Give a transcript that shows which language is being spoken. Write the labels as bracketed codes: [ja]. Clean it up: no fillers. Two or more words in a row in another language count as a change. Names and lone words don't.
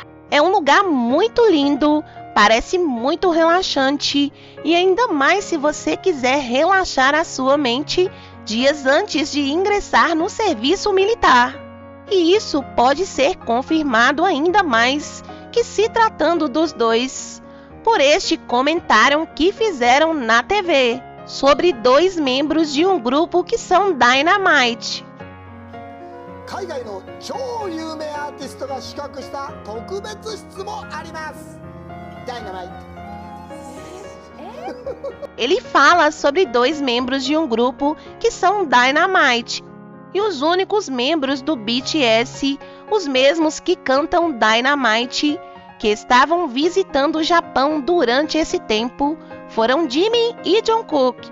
[pt] É um lugar muito lindo, parece muito relaxante e ainda mais se você quiser relaxar a sua mente dias antes de ingressar no serviço militar. E isso pode ser confirmado ainda mais que se tratando dos dois, por este comentário que fizeram na TV sobre dois membros de um grupo que são Dynamite. [ja] 海外の超有名アーティストが宿泊した特別室もあります。Dynamite. [pt] Ele fala sobre dois membros de um grupo que são Dynamite. E os únicos membros do BTS, os mesmos que cantam Dynamite, que estavam visitando o Japão durante esse tempo, foram Jimin e Jungkook.